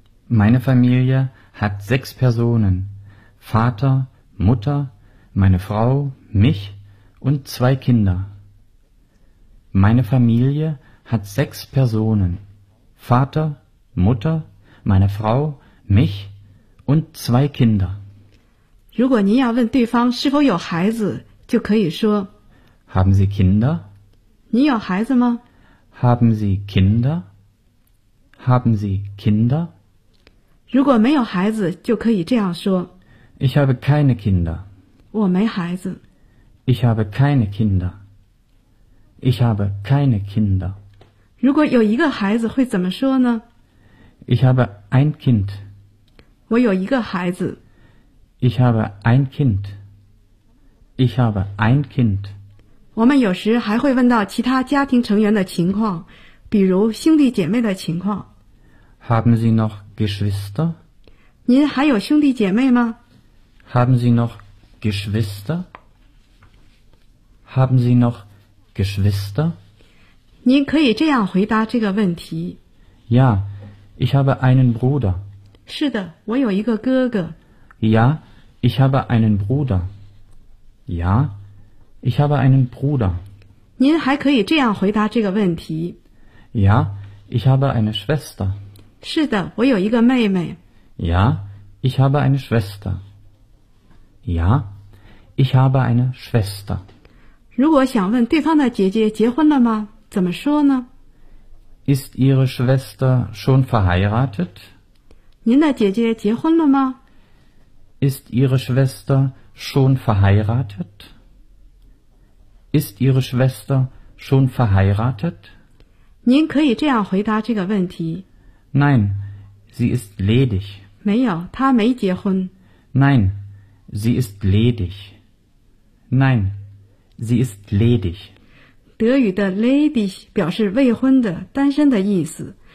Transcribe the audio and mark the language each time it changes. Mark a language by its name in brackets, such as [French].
[German] Meine Familie hat 6 Personen. Vater, Mutter,Meine Frau, mich und 2 Kinder. Meine Familie hat 6 Personen. Vater, Mutter, meine Frau, mich und 2 Kinder. [Chinese] 如果您要问对方是否有孩子，就可以说 [German] Haben Sie Kinder? [Chinese] 您有孩子吗？ [German] Haben Sie Kinder? Haben Sie Kinder? [Chinese] 如果没有孩子，就可以这样说 [German] Ich habe keine Kinder. [Chinese] 我没孩子。 [German] Ich habe keine Kinder. Ich habe keine Kinder. [Chinese] 如果有一个孩子会怎么说呢？ [German] Ich habe ein Kind. [Chinese] 我有一个孩子。 [German] Ich habe ein Kind. Ich habe ein Kind. [Chinese] 我们有时还会问到其他家庭成员的情况，比如兄弟姐妹的情况。 [German] Haben Sie noch Geschwister? [Chinese] 您还有兄弟姐妹吗？ [German] Haben Sie noch Geschwister? Haben Sie noch Geschwister? [Chinese] 您可以这样回答这个问题。 [German] Ja, ich habe einen Bruder. [Chinese] 是的，我有一个哥哥。 [German] Ja, ich habe einen Bruder. Ja, ich habe einen Bruder. [Chinese] 您还可以这样回答这个问题。 [German] Ja, ich habe eine Schwester. [Chinese] 是的，我有一个妹妹。 [German] Ja, ich habe eine Schwester. Ja, ich habe eine Schwester. [Chinese] 如果想问对方的姐姐结婚了吗？怎么说呢？ [German] Ist Ihre Schwester schon verheiratet? [Chinese] 您的姐姐结婚了吗？ [German] Ist Ihre Schwester schon verheiratet? Ist Ihre Schwester schon verheiratet? [Chinese] 您可以这样回答这个问题。 [German] Nein, sie ist ledig. [Chinese] 没有，她没结婚。 [German] Nein, sie ist ledig. Nein, sie ist ledig. [Chinese] 德语的 ladies 表示未婚的、单身的意思。